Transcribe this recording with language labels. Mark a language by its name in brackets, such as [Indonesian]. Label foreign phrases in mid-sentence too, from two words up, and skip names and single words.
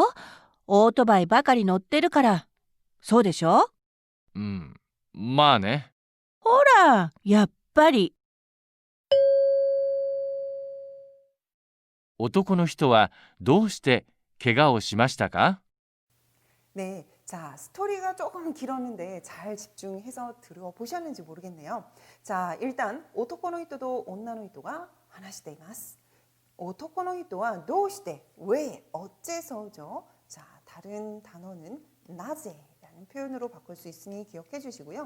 [Japanese] オートバイばかり乗ってるから。そうでしょ？まあね。ほだ、やっぱり。男の人はどうして怪我をしましたか？ [Korean] 네, 자, 스토리가 조금 길었는데 잘 집중해서 들어보셨는지 모르겠네요. 자, 일단 [Japanese] 男の人と女の人が話しています. 男の人はどうして, [Korean] 왜, 어째서죠? 자, 다른 단어는 나제라는 표현으로 바꿀 수 있으니 기억해 주시고요.